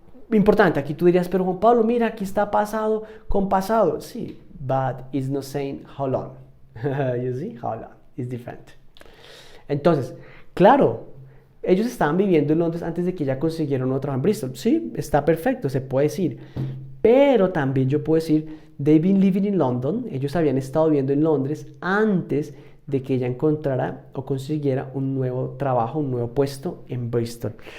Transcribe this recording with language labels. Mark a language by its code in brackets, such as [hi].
[es] Importante, aquí tú dirías, pero Juan Pablo, mira, aquí está pasado con pasado. Sí, [en] but it's not saying how long. You see, how long is different. [es] Entonces, claro, ellos estaban viviendo en Londres antes de que ya consiguieron otro trabajo en Bristol. Sí, está perfecto, se puede decir. Pero también yo puedo decir, [en] they've been living in London. [es] Ellos habían estado viviendo en Londres antes de que ella encontrara o consiguiera un nuevo trabajo, un nuevo puesto en Bristol.